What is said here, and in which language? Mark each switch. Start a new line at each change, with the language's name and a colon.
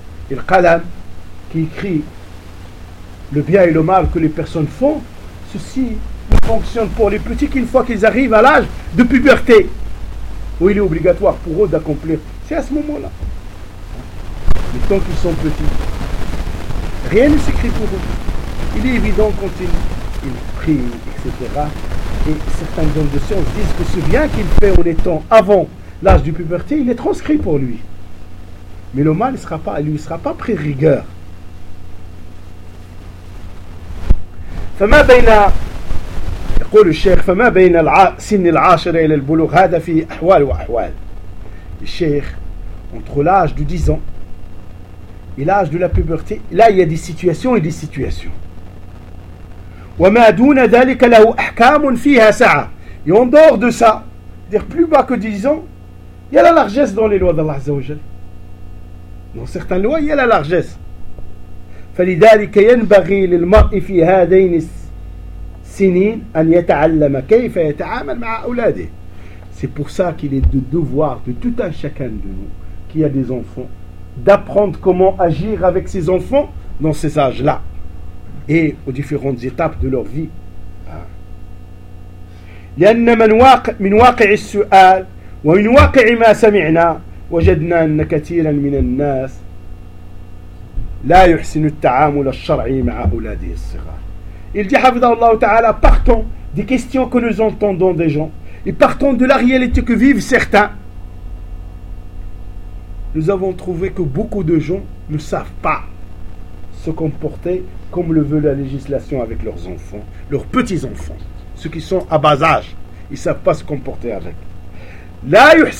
French: Et le qalam qui écrit le bien et le mal que les personnes font, ceci ne fonctionne pour les petits qu'une fois qu'ils arrivent à l'âge de puberté, où il est obligatoire pour eux d'accomplir. C'est à ce moment-là. Mais tant qu'ils sont petits, rien ne s'écrit pour eux. Il est évident quand ils prient, etc. Et certains hommes de science disent que ce bien qu'il fait en étant avant l'âge de puberté, il est transcrit pour lui. Mais le mal ne sera pas, lui, ne sera pas pris rigueur.
Arabic: فما بين يقول الشيخ فما بين سن العاشرة إلى البلوغ هذا في أحوال وأحوال.
French: الشيخ entre l'âge de 10 ans et l'âge de la puberté, là il y a des situations et des situations.
Arabic: وما دون ذلك له أحكام فيها سعة.
French: Et en dehors de ça, dire plus bas que 10 ans, il y a la largesse dans les lois d'Allah Azza wa Jalla. Dans certaines lois, il y a la largesse.
Arabic: فلذلك ينبغي للمرء في هذين السنين أن يتعلم كيف يتعامل مع أولاده.
French: C'est pour ça qu'il est de devoir de tout un chacun de nous qui a des enfants d'apprendre comment agir avec ses enfants dans ces âges-là et aux différentes étapes de leur vie.
Arabic: لأن من واقع السؤال ومن واقع ما سمعنا وجدنا أن كثيرا من الناس لا يحسن التعامل الشرعي مع أولاده الصغار.
French: Il dit
Arabic: حفظه الله تعالى
French: partant des questions que nous entendons des gens et partant de la réalité que vivent certains, nous avons trouvé que beaucoup de gens ne savent pas se comporter comme le veut la législation avec leurs enfants, leurs petits-enfants, ceux qui sont à bas âge, ils ne savent pas se comporter avec.
Arabic: لا يحسن